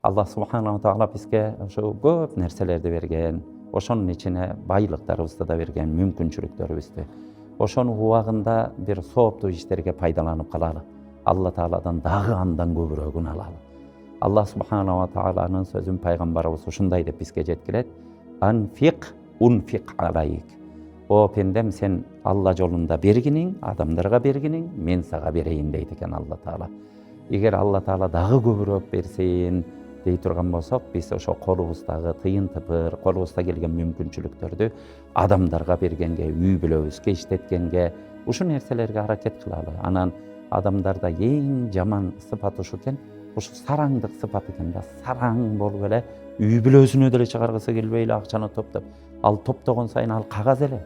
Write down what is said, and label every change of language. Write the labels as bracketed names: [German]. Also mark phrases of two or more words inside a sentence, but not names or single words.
[Arabic] الله سبحانه وتعالى [Kyrgyz] бизге шу көп нерселерди берген, ошонун ичине байлыктарыбызды да берген, мүмкүнчүлүктөрүбүздү. Ошону убагында бир сооптуу иштерге пайдаланып калалы. Аллах Таaладан дагы андан көбүрөөгүн алалы. [Arabic] الله سبحانه وتعالى'nın [Kyrgyz] 'нын сөзүн пайгамбарыбыз ушундай деп бизге жеткирет. [Arabic] أنفق أنفق عليك. [Kyrgyz] О пендем сен Аллах жолунда бергинин, адамдарга бергинин, мен сага берейин дейди экен Аллах Таала. Эгер Аллах Таала дагы көбүрөөк берсин дей турган болсок, биз ошо колубуздагы тыйын тыпыр, колубузда келген мүмкүнчүлүктөрдү адамдарга бергенге, үй бүлөбүзгө иштеткенге, ушул нерселерге аракет кылалы. Анан адамдарда эң жаман сыпат ушу экен, ушу сараңдык сыпат экен да. Сараң болуп эле үй бүлөсүнө деле чыгаргысы келбей эле акчаны топтоп, ал топтогон сайын ал кагаз эле.